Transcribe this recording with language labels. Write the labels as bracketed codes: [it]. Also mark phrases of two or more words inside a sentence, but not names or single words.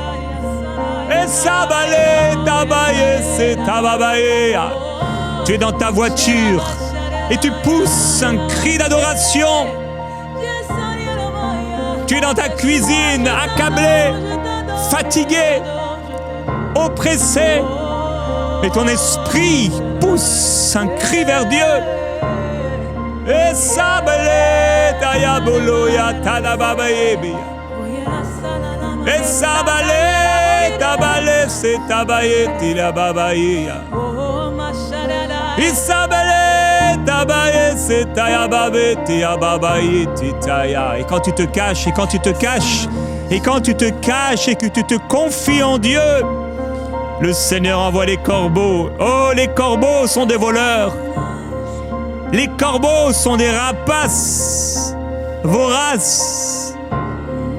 [fr] Tu es dans ta voiture et tu pousses un cri d'adoration. Tu es dans ta cuisine, accablé, fatigué, oppressé, et ton esprit pousse un cri vers Dieu. Et sabale tayabolo ya tadababayebi. Et sabale tabale se tabaye tilababaye. Isabale tabaye se tayababe tiababaye titaya. Et quand tu te caches, et quand tu te caches, et quand tu te caches et que tu te confies en Dieu, le Seigneur envoie les corbeaux. Oh, les corbeaux sont des voleurs. Les corbeaux sont des rapaces voraces.